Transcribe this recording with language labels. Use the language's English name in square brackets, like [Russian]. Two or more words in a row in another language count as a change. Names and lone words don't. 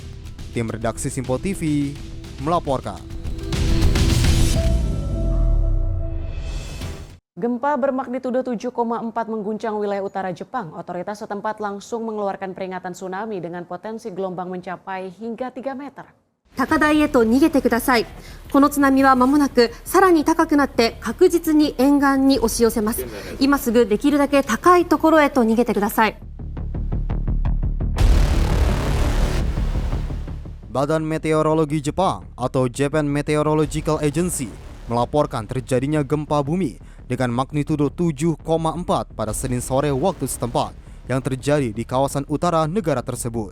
[Indonesian] Tim redaksi Sinpo TV melaporkan. Gempa bermagnitudo 7,4 mengguncang wilayah utara Jepang. Otoritas setempat langsung mengeluarkan peringatan tsunami dengan potensi gelombang mencapai hingga 3 meter. [Japanese] 高台へと逃げてください。この津波は間もなくさらに高くなって確実に沿岸に押し寄せます。今すぐできるだけ高いところへと逃げてください。 [Indonesian] Badan Meteorologi Jepang atau Japan Meteorological Agency melaporkan terjadinya gempa bumi dengan magnitudo 7,4 pada Senin sore waktu setempat yang terjadi di kawasan utara negara tersebut.